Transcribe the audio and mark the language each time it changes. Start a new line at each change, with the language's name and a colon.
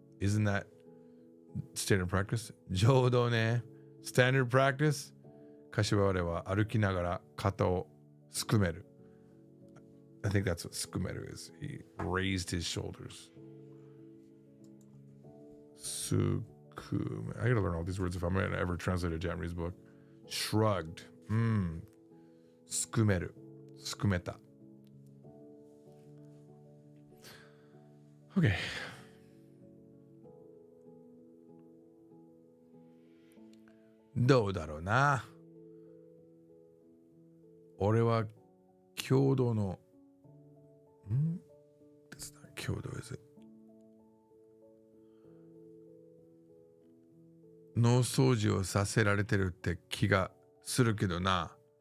English: Isn't that standard practice?
Japanese: Jodo ね.
English: Standard practice.
Japanese: 柏原は歩きながら肩をすくめる.
English: I think that's what sukumeru is. He raised his shoulders. Sukume. I gotta learn all these words if I'm gonna ever translate a Japanese book. Shrugged. Sukumeru. Sukumeta. Okay.
Japanese: Do daro na. 俺は郷土の
English: That's not Kyoto, is it?
Japanese: 脳掃除をさせられてるって気がするけどな.